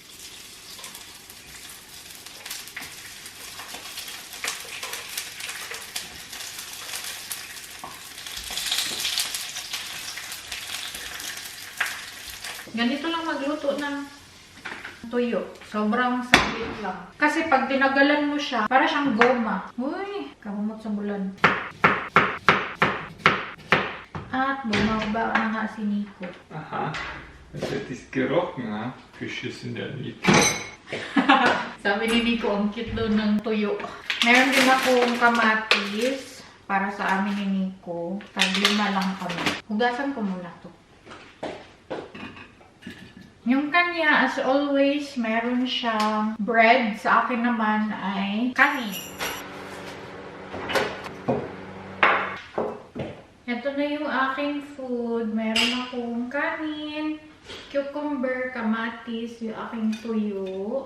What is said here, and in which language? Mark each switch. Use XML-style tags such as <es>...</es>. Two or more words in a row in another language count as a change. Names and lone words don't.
<tl>Ganito lang magluto ng tuyo. Sobrang saglit lang. Kasi pag tinagalan mo siya, para siyang goma. Uy, kamumot sa bulan. At bumaba na nga si Nico.</tl> <de>Aha, das hätte ich gerochen, ha? Fisches in der Mitte.</de> <tl>Sabi ni Nico, ang cute daw ng tuyo. Meron din akong kamatis para sa amin ni Nico. Tag-lima lang kami. Hugasan ko muna to. Yung kanya,</tl> <en>as always,</en> <tl>meron siyang bread. Sa akin naman ay kanin. Ito na yung aking food. Meron akong kanin, cucumber, kamatis, yung aking tuyo.</tl>